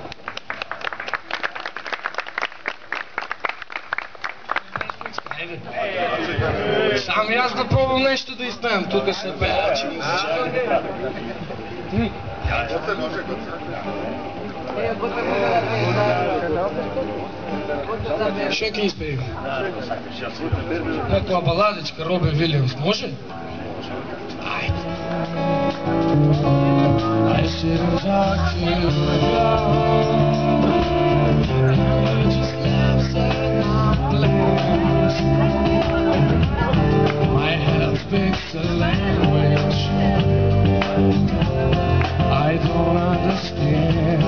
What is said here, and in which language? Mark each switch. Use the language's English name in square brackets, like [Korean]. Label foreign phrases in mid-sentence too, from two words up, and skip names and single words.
[Macedonian] Само јас да пробам нешто да испеам, тука се пеачи музичари. Шо ќе испеем? Некоја баладичка, Робин Вилијамс, може? Ајде. [English] I shouldn't talk to you you just laugh at my plans. My head speaks a language I don't understand.